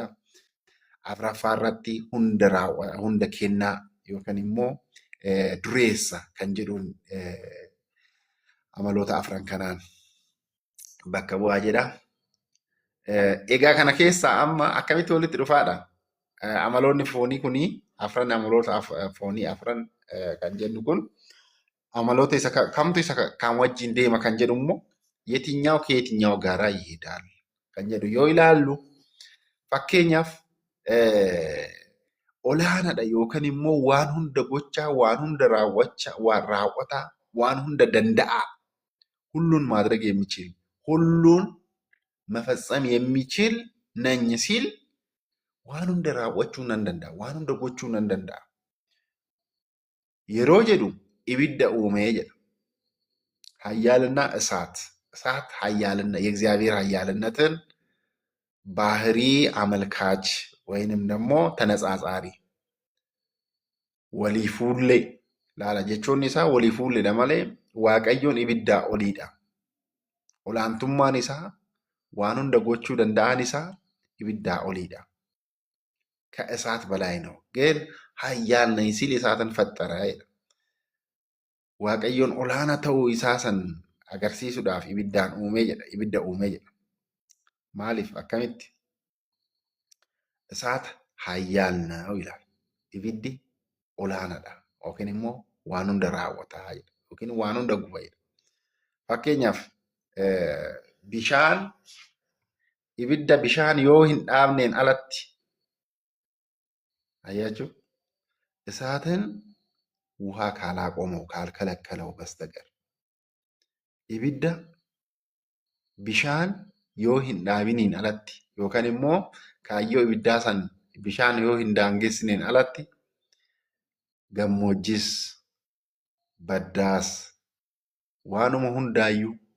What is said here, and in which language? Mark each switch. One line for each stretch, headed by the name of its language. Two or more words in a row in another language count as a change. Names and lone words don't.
Oromo: Afuraffaa irratti hunda kennaa yookaan immoo dureessa kan jedhuun amaloota afran kanaan bakka bu'aa jedha. Egaa kana keessaa amma akkamitti walitti dhufaadha? Amaloonni foonii kuni afran amaloota foonii afran kan jennu kun amaloota isa kamtu isa kan wajjin deema kan jedhu immoo
Amharic: የትኛው ከየትኛው ጋራ ይሄዳል
Oromo: kan jedhu yoo ilaallu fakkeenyaaf olaanaadha yookaan immoo waan hunda gochaa, waan hunda raawwataa, waan hunda danda'a.
Amharic: ሁሉን ማድረግ የሚችል ሁሉን መፈጸም የሚችል ነኝ ሲል
Oromo: waan hunda raawwachuu nan danda'a, waan hunda gochuu nan danda'a. Yeroo jedhu ibidda uumee jedha.
Amharic: ኃያልና እሳት ኃያልና የእግዚአብሔር ኃያልነትን ባህሪ አመልካች ወይንም ደግሞ ተነጻጻሪ ወሊፉሌ ላላ
Oromo: jechuun isaa walifuulleedha malee Waaqayyoon ibiddaa oliidha. Olaantummaan isaa waan hunda gochuu danda'an isaa ibiddaa oliidha.
Amharic: ከእሳት በላይ ነው ግን ኃያል ነኝ ሲል እሳትን ፈጠረ jedha.
Oromo: Waaqayyoon olaanaa ta'uu isaa san agarsiisuudhaaf ibidda uumee jedha. Maaliif akkamitti?
Amharic: እሳት ኃያል ነው ይላል.
Oromo: Ibiddi olaanaadha yookiin immoo waan hunda raawwataa jedha yookiin waan hunda guba jedha. Fakkeenyaaf ibidda bishaan yoo hin dhaabneen alatti አያችሁ
Amharic: እሳትን ውሃ ካላቆመው ካልከለከለው በስተቀር
Oromo: ibidda bishaan yoo hin dhaabiniin alatti yookaan immoo kaayyoo ibiddaa san bishaan yoo hin daangessineen alatti gammoojjis baddaas waanuma hundaayyuu